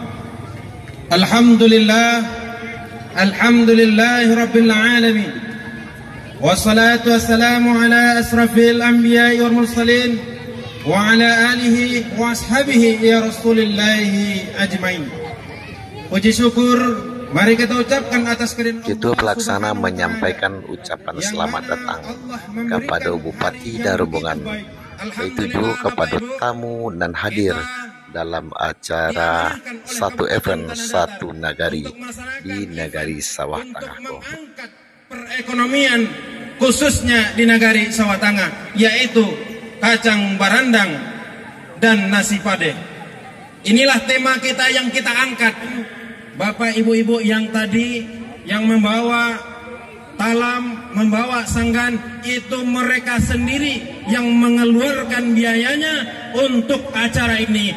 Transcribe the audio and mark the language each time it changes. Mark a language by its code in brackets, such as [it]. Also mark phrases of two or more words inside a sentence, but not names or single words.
[ar] الحمد لله رب العالمين. والصلاة والسلام على أشرف الأنبياء والمرسلين وعلى آله وأصحابه يا رسول الله أجمعين. [id] Puji syukur mari kita ucapkan atas keridhaan Allah. Ketua Pelaksana menyampaikan ucapan selamat datang kepada Bupati dan rombongan, yaitu juga kepada tamu dan hadir dalam acara Satu Event Satu Nagari di Nagari Sawah Tangah. Perekonomian khususnya di Nagari Sawah Tangah, yaitu kacang barandang dan nasi padeh. Inilah tema kita yang kita angkat Bapak Ibu-ibu yang tadi yang membawa talam, membawa sanggan, itu mereka sendiri yang mengeluarkan biayanya untuk acara ini.